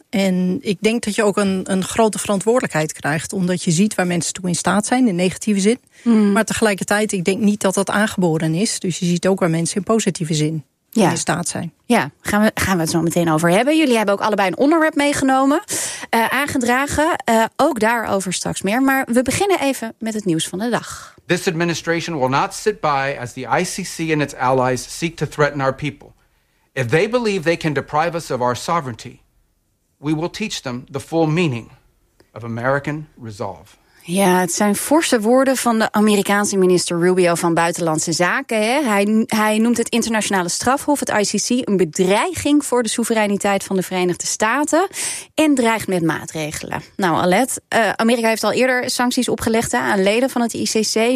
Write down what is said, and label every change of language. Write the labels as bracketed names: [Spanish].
[Dutch] En ik denk dat je ook een grote verantwoordelijkheid krijgt, omdat je ziet waar mensen toe in staat zijn, in negatieve zin. Mm. Maar tegelijkertijd, ik denk niet dat dat aangeboren is. Dus je ziet ook waar mensen in positieve zin in staat zijn. Ja, gaan we het zo meteen over hebben. Jullie hebben ook allebei een onderwerp meegenomen, aangedragen. Ook daarover straks meer. Maar we beginnen even met het nieuws van de dag. [English] This administration will not sit by as the ICC and its allies seek to threaten our people. If they believe they can deprive us of our sovereignty, we will teach them the full meaning of American resolve. [Dutch] Ja, het zijn forse woorden van de Amerikaanse minister Rubio van Buitenlandse Zaken. Hè. Hij noemt het internationale strafhof, het ICC, een bedreiging voor de soevereiniteit van de Verenigde Staten en dreigt met maatregelen. Nou, Alet, Amerika heeft al eerder sancties opgelegd aan leden van het ICC.